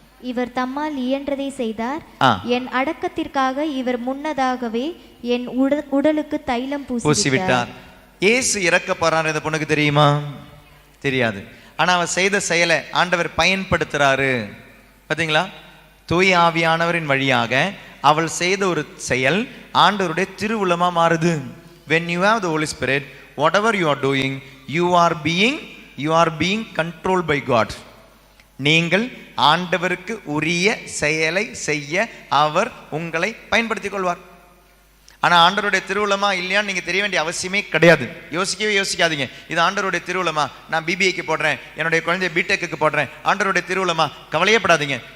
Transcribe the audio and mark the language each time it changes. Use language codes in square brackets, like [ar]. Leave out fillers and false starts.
[ta] இவர் தம்மால் இயன்றதை செய்தார், என் அடக்கத்திற்காக இவர் முன்னதாகவே என் உடலுக்கு தைலம் பூசிவிட்டார். இயேசு இறக்க போறார். இந்த பொண்ணுக்கு தெரியுமா? தெரியாது. ஆனா அவர் செய்த செயலை ஆண்டவர் பயன்படுத்துறாரு. பார்த்தீங்களா? தூய ஆவியானவரின் வழியாக அவள் செய்த ஒரு செயல் ஆண்டவருடைய திருவுளமா மாறுது. [en] when you have the Holy Spirit, whatever you are doing, you are being controlled by God. [ta] நீங்கள் ஆண்டவருக்கு உரிய செயலை செய்ய அவர் உங்களை பயன்படுத்திக் கொள்வார். ஆனா ஆண்டவருடைய திருவுளமா இல்லையான்னு நீங்க தெரிய வேண்டிய அவசியமே கிடையாது. யோசிக்காதீங்க, இது ஆண்டவருடைய திருவுளமா, நான் பிபிஐக்கு போடுறேன், என்னுடைய குழந்தைய பிடெக்கு போடுறேன், ஆண்டவருடைய திருவுளமா. கவலையப்படாதீங்க.